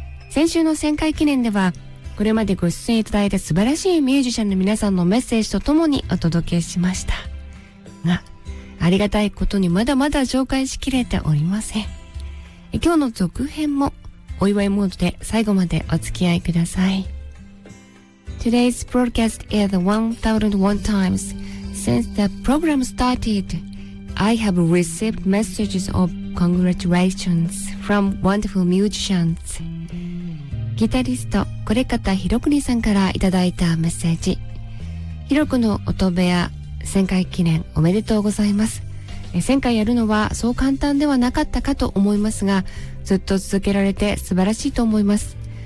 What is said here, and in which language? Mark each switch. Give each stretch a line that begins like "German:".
Japanese: 先週の1000回記念では、これまでご出演いただいた素晴らしいミュージシャンの皆さんのメッセージとともにお届けしましたが、ありがたいことにまだまだ紹介しきれておりません。今日の続編もお祝いモードで最後までお付き合いください。
English: Today's broadcast is 1001 times since the program started. I have received messages of congratulations from wonderful musicians.
Japanese: ギタリスト是方裕邦さんからいただいたメッセージ。裕邦の音部屋、1000回記念おめでとうございます。 1000回やるのはそう簡単ではなかったかと思いますが、ずっと続けられて素晴らしいと思います。